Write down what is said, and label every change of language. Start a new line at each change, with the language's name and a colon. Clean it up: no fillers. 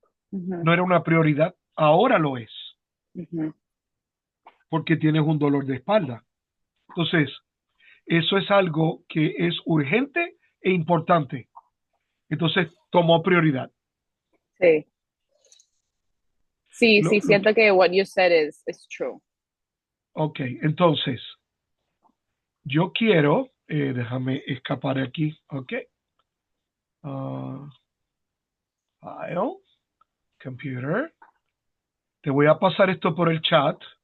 Spanish: Ujú, no era una prioridad, ahora lo es, ujú, porque tienes un dolor de espalda. Entonces, eso es algo que es urgente e importante. Entonces, tomó prioridad. sí. Sí, Lo, sí, lo, siento que
English: what you said is true.
Spanish: ok, entonces, yo quiero, déjame escapar aquí, ok.
English: Ah, file, computer.
Spanish: Te voy a pasar esto por el chat.